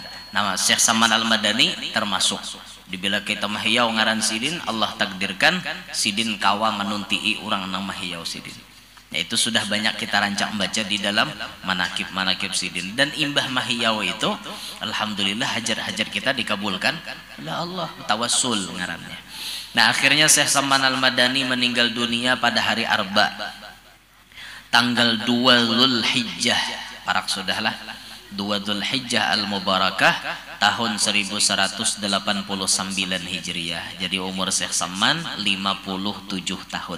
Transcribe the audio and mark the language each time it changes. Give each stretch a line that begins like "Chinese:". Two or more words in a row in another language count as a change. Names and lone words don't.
Banjar: Nama Syekh Saman Al-Madani termasuk. Dibila kita mahiau ngaran sidin, Allah takdirkan sidin kawa menuntii orang nang mahiau sidin. Nah itu sudah banyak kita rancak membaca di dalam manakib sidin. Dan imbah mahiau itu alhamdulillah hajar-hajar kita dikabulkan oleh Allah, tawassul ngarannya.
Indonesian: Nah akhirnya Syekh Saman Al-Madani meninggal dunia pada hari Arba tanggal 2 Dzulhijjah.
Banjar: Parak sudahlah 2 Dzulhijjah Al-Mubarakah tahun 1189 Hijriah.
Indonesian: Jadi umur Syekh Saman 57 tahun.